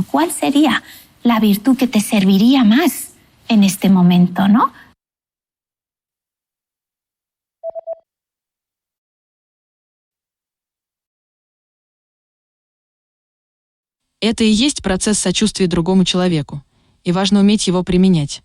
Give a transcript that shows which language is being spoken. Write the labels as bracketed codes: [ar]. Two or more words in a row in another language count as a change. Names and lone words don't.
[es] ¿Cuál sería la virtud que te serviría más en este momento, no? [ru] Это и есть процесс сочувствия другому человеку, и важно уметь его применять.